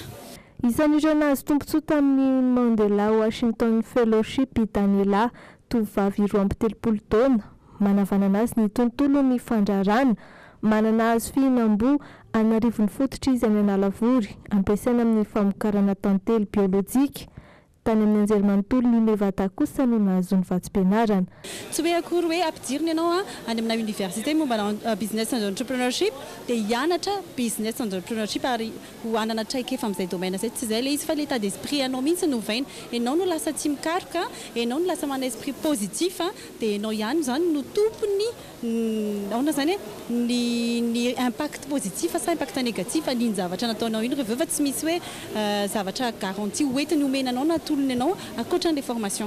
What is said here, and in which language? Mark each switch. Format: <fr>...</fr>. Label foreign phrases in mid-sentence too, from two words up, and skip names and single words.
<mg>Isan'ireo nahazo tombotsoa tamin'ny Mandela Washington Fellowship Daniela, tovovavy 23 taona, manavanana azy ny tontolo ny fandrarana, manana azo fihinam-boa anarivony fototra izy any Analavory, ampiasaina amin'ny famokarana tantely biolojika. Tany amin'ny anjerimanontolo ny Nevada kosa no nahazo ny vatsim-pianarana. Tsy hoe akory hoe ampidirina ianao any amina université momba</mg> <en>business and entrepreneurship</en> <mg>dia hianatra</mg> <en>business and entrepreneurship</en> <mg>ary ho anana traika efa amin'izay domaine zay tsy izay le izy fa</mg> <fr>l'état d'esprit</fr> <mg>anao mihitsy no vaina ianao no lasa tsy mikaroka ianao no lasa mana</mg> <fr>esprit positif</fr> <mg>dia ianao ihany zany no tompony aona zany ny</mg> <fr>impact positif</fr> <mg>sa</mg> <fr>impact négatif</fr> <mg>an'iny zavatra nataonao iny rehefa tsy misy hoe zavatra garantie hoentiny omenanao na tolony ianao ankoatran'ilay formation.</mg>